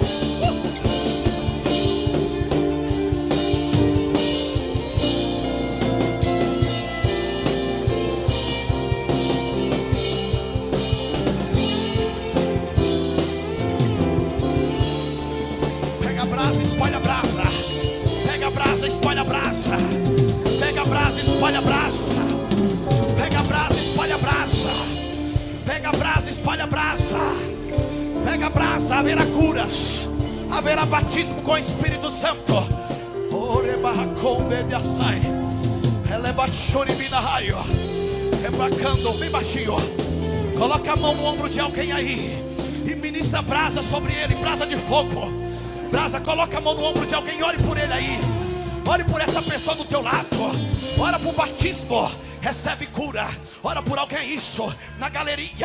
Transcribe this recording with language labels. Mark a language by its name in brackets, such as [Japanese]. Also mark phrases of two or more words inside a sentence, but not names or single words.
[Portuguese] Espalha a brasa, pega a brasa, espalha a brasa, pega a brasa, espalha a brasa, pega a brasa, espalha a brasa, pega a brasa, espalha a brasa, pega a brasa, haverá curas, haverá batismo com o Espírito Santo. Ore barracombe de açai, eleba choribina raio, rebacando bem baixinho, Coloca a mão no ombro de alguém aí e ministra brasa sobre ele, brasa de fogo. Brasa, coloca a mão no ombro de alguém e ore por ele aí. Ore por essa pessoa do teu lado. Ora por batismo, recebe cura. Ora por alguém, isso, na galeria.